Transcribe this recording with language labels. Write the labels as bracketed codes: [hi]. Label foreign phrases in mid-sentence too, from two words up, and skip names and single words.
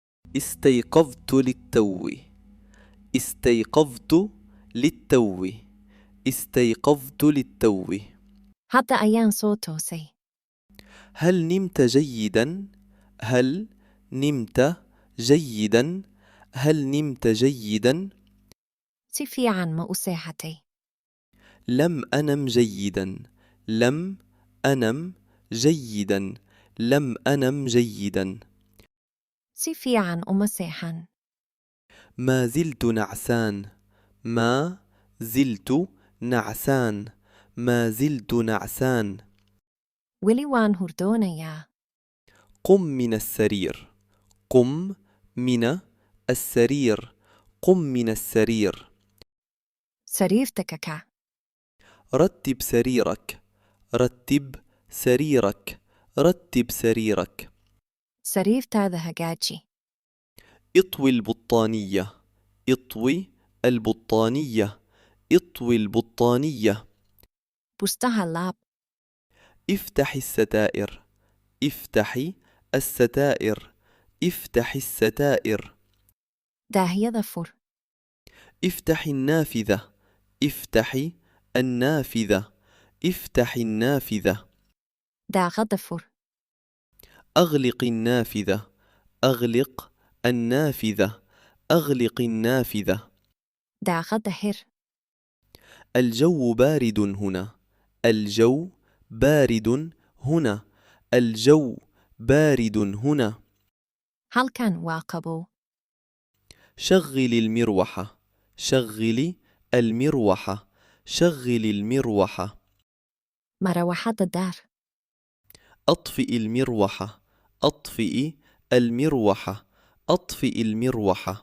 [ar] استيقظت للتو. استيقظت للتو. استيقظت للتو. [so] Hadda ayaan soo toosay. [ar] هل نمت جيدا؟ هل نمت جيدا؟ هل نمت جيدا؟ [so] Si fiican ma u seexatay? [ar] لم أنم جيدا. لم أنم جيدا. لم أنم جيدا. [so] Si fiican uma seexan. [ar] ما زلت نعسان. ما زلت نعسان. ما زلت نعسان. [so] Weli waan hurdoonayaa. [ar] قم من السرير. قم من السرير. قم من السرير. [so] Sariirta ka kac. [ar] رتب سريرك. رتب سريرك. رتب سريرك. [so] Sariirtaada hagaaji. [ar] اطوي البطانية. اطوي البطانية. اطوي البطانية. [so] Bustaha laab. [ar] افتحي الستائر. افتحي الستائر. افتحي الستائر. [so] Daahyada fur. [ar] افتحي النافذة. افتحي النافذة. افتحي النافذة. [so] Daaqada fur. [ar] أغلق النافذة. أغلق النافذة. أغلق النافذة. [so] Daaqada xir. [ar] الجو بارد هنا. الجو بارد هنا. الجو بارد هنا. [so] Halkan waa qabow. [ar] شغل المروحة. شغلي المروحة. شغل المروحة. [so] Marawaxadda daar. [ar] أطفئ المروحة. أطفئ المروحة. أطفئ المروحة.